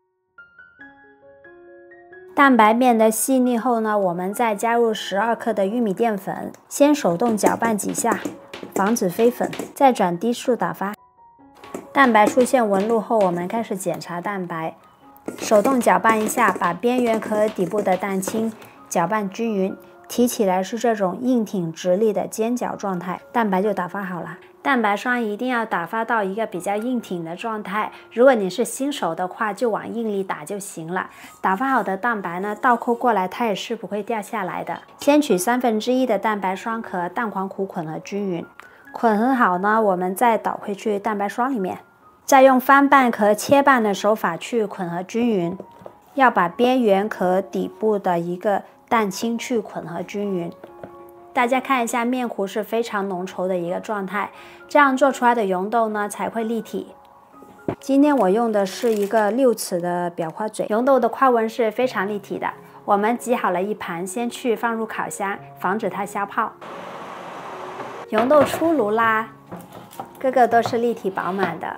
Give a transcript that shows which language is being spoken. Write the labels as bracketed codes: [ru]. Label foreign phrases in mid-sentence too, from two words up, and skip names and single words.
[zh] 蛋白變得細膩後呢，我們再加入12克的玉米澱粉，先手動攪拌幾下，防止飛粉，再轉低速打發。蛋白出現紋路後，我們開始檢查蛋白，手動攪拌一下，把邊緣和底部的蛋清攪拌均匀，提起來是這種硬挺直立的尖角狀態，蛋白就打發好了。蛋白霜一定要打發到一個比較硬挺的狀態，如果你是新手的話，就往硬裡打就行了。打發好的蛋白呢，倒扣過來它也是不會掉下來的。先取1/3的蛋白霜和蛋黃糊混合均匀，混合好呢，我們再倒回去蛋白霜裡面，再用翻拌和切拌的手法去混合均匀，要把邊緣和底部的一個蛋清去混合均匀。大家看一下，面糊是非常濃稠的一個狀態，這樣做出來的溶豆呢才會立體。今天我用的是一個6齒的裱花嘴，溶豆的花紋是非常立體的。我們擠好了一盤，先去放入烤箱，防止它消泡。溶豆出爐啦，個個都是立體飽滿的。